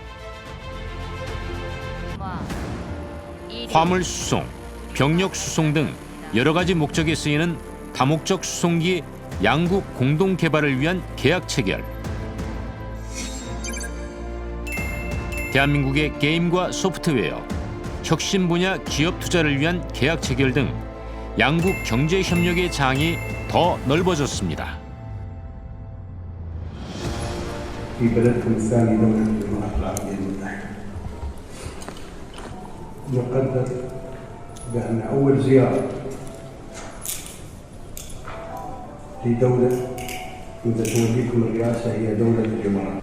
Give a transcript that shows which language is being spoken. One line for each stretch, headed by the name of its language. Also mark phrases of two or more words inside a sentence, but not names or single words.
Korean: 화물 수송, 병력 수송 등 여러 가지 목적에 쓰이는 다목적 수송기 양국 공동 개발을 위한 계약 체결. 대한민국의 게임과 소프트웨어, 혁신 분야 기업 투자를 위한 계약 체결 등 양국 경제 협력의 장이 더 넓어졌습니다.
Arabic: في بلدكم الثاني دولة الإمارات العربية المتحدة. نقدر بأن أول زيارة لدولة منذ توليكم الرئاسة هي دولة الإمارات.